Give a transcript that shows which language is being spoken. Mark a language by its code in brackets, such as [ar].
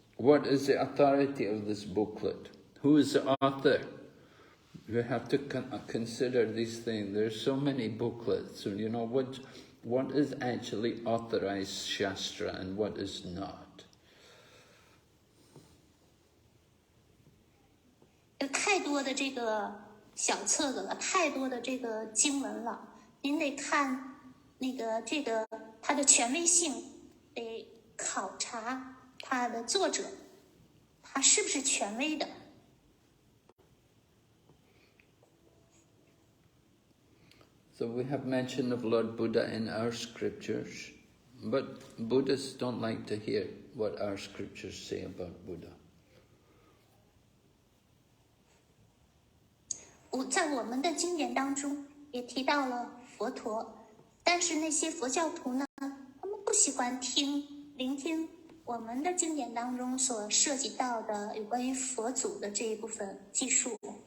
[en] What is the authority of this booklet? Who is the author? You have to consider these things. There's so many booklets. So, what is actually authorized Shastra and what is not? [zh] 多的这个小册子了，太多的这个经文了，您得看那个它的权威性，得考察它的作者，他是不是权威的。 [en] So we have mention of Lord Buddha in our scriptures, but Buddhists don't like to hear what our scriptures say about Buddha. [zh] 在我们的经典当中也提到了佛陀，但是那些佛教徒呢，他们不喜欢聆听我们的经典当中所涉及到的有关于佛祖的这一部分记述。